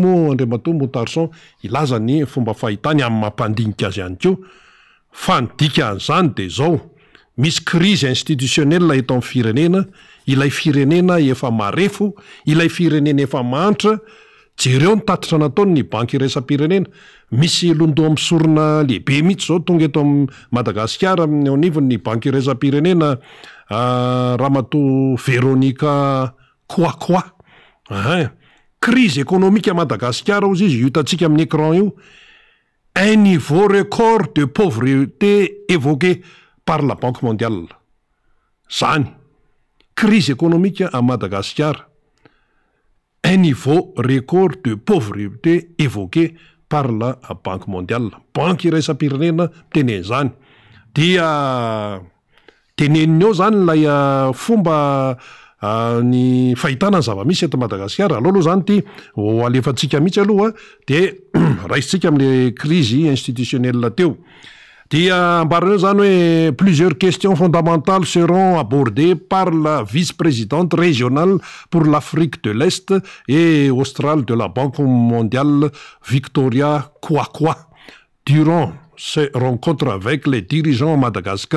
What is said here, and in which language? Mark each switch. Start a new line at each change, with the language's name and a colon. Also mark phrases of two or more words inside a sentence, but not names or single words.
Malagasy: moa Andriamatoa Motarson ilaza ny fomba fahitany amin'ny mampandinika azy ihany koa fa ny dikan'izany de zao misy
French: crise institutionnelle
Malagasy: eto amin'ny firenena ilay firenena efa marefo ilay firenena efa mantra jereo ny tatitra nataony ny banky iraisam-pirenena misy londo misorona lehibe mihitsy zao tonga eto amin'ny Madagasikara amin'ny anivon'ny banky iraisam-pirenena
French: Ramatoa Véronica Koakoa crise économique à Madagascar
Malagasy: ozy izy hitantsika amin'ny écran io
French: un niveau record de pauvreté évoqué par la Banque mondiale.
Malagasy: Zany,
French: crise économique à Madagascar. Un niveau record de pauvreté évoqué par la Banque mondiale.
Malagasy: Banque iraisam-pirenena tene zany. Dia teneniny eo zany lay fomba ny fahitana zava-misy eto Madagasikara aloha zany ty alefantsika mihitsy aloha de raisitsika am'
French: le crise institutionnelle
Malagasy: teo. Dia ambarana zany hoe
French: plusieurs questions fondamentales seront abordées par la vice-présidente régionale pour l'Afrique de l'Est et australe de la Banque mondiale Victoria Koakoa durant ces rencontres avec les dirigeants à Madagascar.